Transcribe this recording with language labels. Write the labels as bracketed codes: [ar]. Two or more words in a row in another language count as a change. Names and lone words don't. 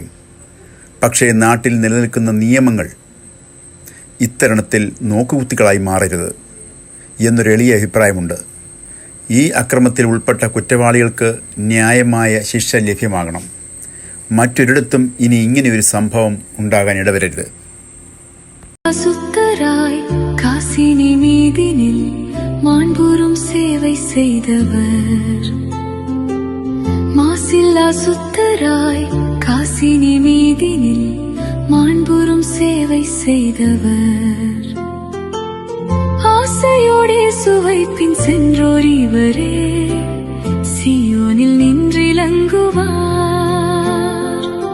[ml] പക്ഷേ നാട്ടിൽ നിലനിൽക്കുന്ന നിയമങ്ങൾ ഇത്തരണത്തിൽ നോക്കുകുത്തികളായി മാറരുത് എന്നൊരു എളിയ അഭിപ്രായമുണ്ട്. ഈ അക്രമത്തിൽ ഉൾപ്പെട്ട കുറ്റവാളികൾക്ക് ന്യായമായ ശിക്ഷ ലഭ്യമാകണം. മറ്റൊരിടത്തും ഇനി ഇങ്ങനെയൊരു സംഭവം ഉണ്ടാകാൻ ഇടവരരുത്. [ta] சுத்தராய் காசினி மீதினில் மாண்புறும் சேவை செய்தவர், மாசில்லா சுத்தராய் காசினி மீதினில் மாண்புறும் சேவை செய்தவர், ஆசையோடே சுவைப்பின் சென்றோர் இவரே, சியோனில் நின்றிலங்குவார்.